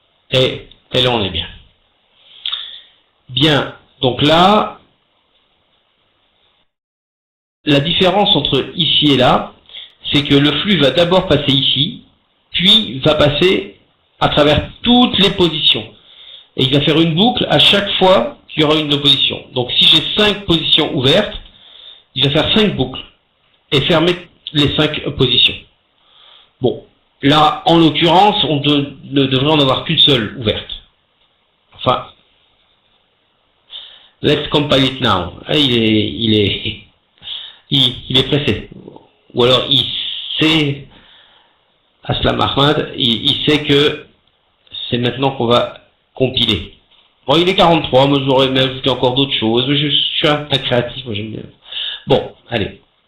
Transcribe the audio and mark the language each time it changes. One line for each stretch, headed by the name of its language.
French: Et là, on est bien. Bien, donc là, la différence entre ici et là, c'est que le flux va d'abord passer ici, puis va passer à travers toutes les positions. Et il va faire une boucle à chaque fois qu'il y aura une opposition. Donc si j'ai 5 positions ouvertes, il va faire 5 boucles et fermer les 5 positions. Bon, là, en l'occurrence, on ne devrait en avoir qu'une seule ouverte. Enfin,
English: let's compile it now.
French: Il est pressé. Ou alors il sait, Aslam Ahmad, il sait que c'est maintenant qu'on va compiler. Bon, il est 43, moi j'aurais aimé ajouter encore d'autres choses, mais je suis un peu créatif, moi j'aime bien. Bon, allez.